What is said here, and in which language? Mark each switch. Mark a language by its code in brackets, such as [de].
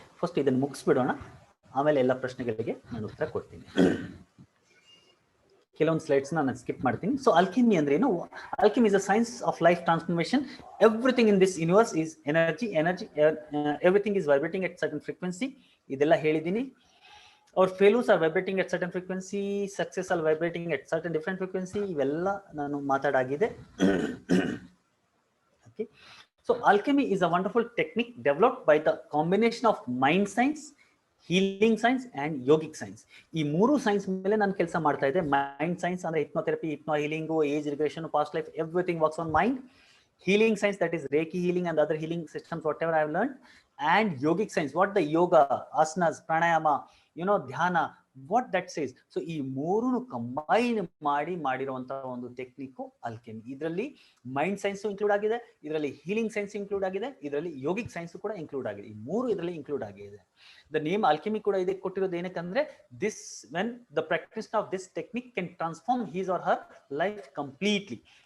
[kn] First ಇದನ್ನು ಮುಗಿಸ್ಬಿಡೋಣ, ಆಮೇಲೆ ಎಲ್ಲ ಪ್ರಶ್ನೆಗಳಿಗೆ ನಾನು ಉತ್ತರ ಕೊಡ್ತೀನಿ. ಕೆಲವೊಂದು ಸ್ಲೈಡ್ಸ್ ನಾನು ಸ್ಕಿಪ್ ಮಾಡ್ತೀನಿ. ಸೊ ಅಲ್ಕೆಮಿ ಅಂದ್ರೆ ಏನು? [en] Alchemy is a science of life transformation. Everything in this universe is energy. Everything is vibrating at certain frequency. [kn] ಇದೆಲ್ಲ ಹೇಳಿದ್ದೀನಿ. [en] Our failures are vibrating at certain frequency, success are vibrating at certain different frequency. [kn] ಇವೆಲ್ಲ ನಾನು ಮಾತಾಡಾಗಿದೆ. [en] Okay. So alchemy is a wonderful technique developed by the combination of mind science, healing science and yogic science. [kn] ಈ ಮೂರು science ಮೇಲೆ ನಾನು ಕೆಲಸ ಮಾಡ್ತಾ ಇದ್ದೆ. Mind science ಅಂದ್ರೆ hypnotherapy, ಹಿಪ್ನೋ healing, age regression, past life, [en] Everything works on mind. Healing science, that is Reiki healing and other healing systems, whatever I have learned. And yogic science, what the yoga, asanas, pranayama, dhyana, what that says. [kn] So ಈ ಮೂರನ್ನು combine ಮಾಡಿರುವಂತಹ ಒಂದು technique alchemy. ಇದರಲ್ಲಿ mind science include ಆಗಿದೆ, ಇದರಲ್ಲಿ healing science include ಆಗಿದೆ, ಇದರಲ್ಲಿ yogic science ಕೂಡ ಇನ್ಕ್ಲೂಡ್ ಆಗಿದೆ. ಈ ಮೂರು ಇದರಲ್ಲಿ ಇನ್ಕ್ಲೂಡ್ ಆಗಿದೆ. ದ ನೇಮ್ ಅಲ್ಕೆಮಿ ಕೂಡ ಇದಕ್ಕೆ ಕೊಟ್ಟಿರೋದು ಏನಕ್ಕಂದ್ರೆ [en] This when the practice of this technique can transform his or her life completely.